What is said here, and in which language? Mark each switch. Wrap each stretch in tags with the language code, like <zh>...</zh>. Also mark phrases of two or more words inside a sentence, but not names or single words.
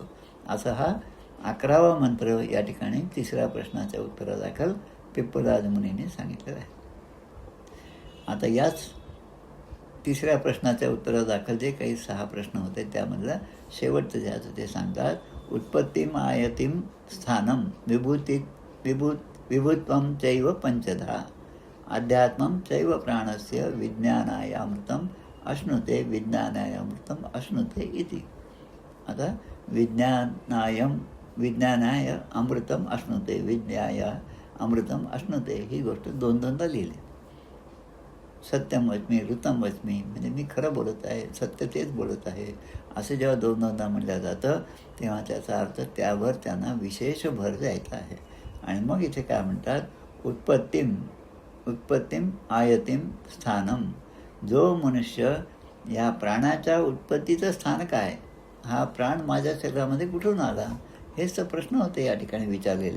<mr>असा हा 11वा मंत्र या ठिकाणी 3ऱ्या प्रश्नाच्या उत्तरादाखल पिप्पलाद मुनीने सांगितलेलं आहे. आता याच 3ऱ्या प्रश्नाच्या उत्तरादाखल जे काही 6 प्रश्न होते त्यामधला शेवटचं जे आहे ते सांगतात,</mr> <sa>उत्पत्तिम आयतिम स्थानम विभुत्वम चैव पंचधा अध्यात्मम चैव प्राणस्य विज्ञानायामृतम अश्नुते विज्ञानायामृतम अश्नुते इति.</sa> <mr>आता</mr> <sa>विज्ञानाय अमृतम अश्नुते विज्ञाय अमृतम अश्नुते</sa> <mr>ही गोष्ट 2-2दा लिहिली.</mr> <sa>सत्यम वच्मी ऋतम वच्मी</sa> <mr>म्हणजे मी खरं बोलत आहे, सत्य तेच बोलत आहे असं जेव्हा 2-2दा म्हटलं जातं तेव्हा त्याचा अर्थ त्यावर त्यांना विशेष भर द्यायचा आहे. आणि मग इथे काय म्हणतात,</mr> <sa>उत्पत्तिम आयतिम स्थानम,</sa> <mr>जो मनुष्य या प्राणाच्या उत्पत्तीचं स्थान काय, हा प्राण माझ्या शरीरामध्ये कुठून आला, हेच तर प्रश्न होते या ठिकाणी विचारलेले.</mr>